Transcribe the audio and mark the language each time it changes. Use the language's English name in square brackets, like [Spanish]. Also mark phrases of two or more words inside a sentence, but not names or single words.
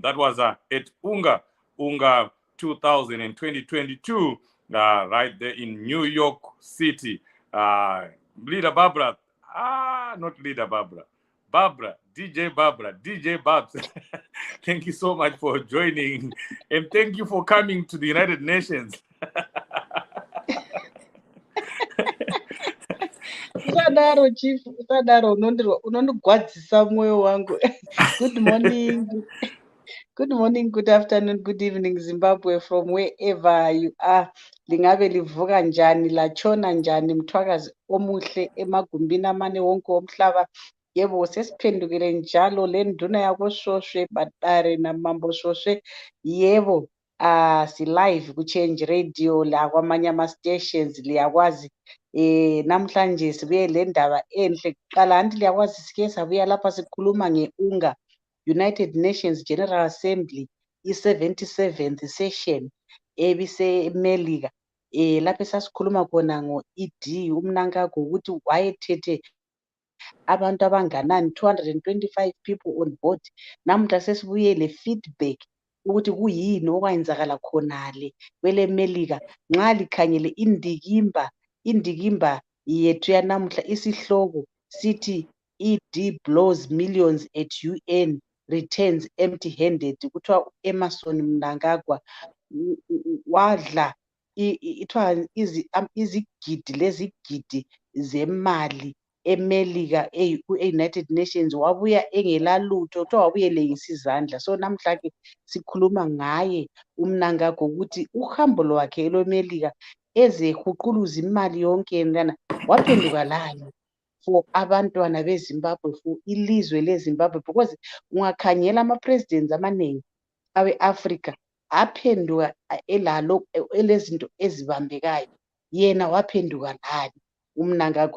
[English] That was at Unga 2022. Right there in New York City. Leader Barbara, not Leader Barbara, DJ Babs. Thank you so much for joining, and thank you for coming to the United Nations. [Shona] Usadaro chief, usadaro unondigwadzisa mwoyo wangu. [English] Good morning. Good morning, good afternoon, good evening, Zimbabwe, from wherever you are. [North Ndebele] Lingabe livuka njani, lachona njani, mthwakazi omuhle emagumbini amane wonke womhlaba. Yebo, sesiphendukile njalo le nduna yakoShoshe Padare namambo Shoshe. Yebo, si live ku Change Radio la kwamanye ama stations liyakwazi. Namhlanje sibuye le ndaba enhle kuqala anti liyakwazi sike sabuya lapha sikhuluma ngeUNGA United Nations General Assembly i-77th session ebiseMelika. Lapho sasikhuluma khona ngo-ED uMnangagwa ukuthi wayethethe abantu abanganani 225 [English] people on board. [North Ndebele] Namuhla sesibuye le feedback ukuthi kuyini okwenzakala khonale kweleMelika nxa likhangele indikimba yethu yanamuhla isihloko sithi [English] ED blows millions at UN returns empty-handed. [North Ndebele] Kuthiwa Emerson Mnangagwa wadla izigidi lezigidi zemali eMelika e-United Nations wabuya engelalutho kuthiwa wabuye elengisa izandla. So namhla ke sikhuluma ngaye uMnangagwa ukuthi uhambo lwakhe eloMelika ezehuquluza imali yonke lana waphenduka lani for abantwana beZimbabwe, for ilizwe leZimbabwe, because ungakhangela ama-presidents amaningi awe-Africa aphenduka elalo elezinto ezibambekayo, yena waphenduka lani uMnangagwa.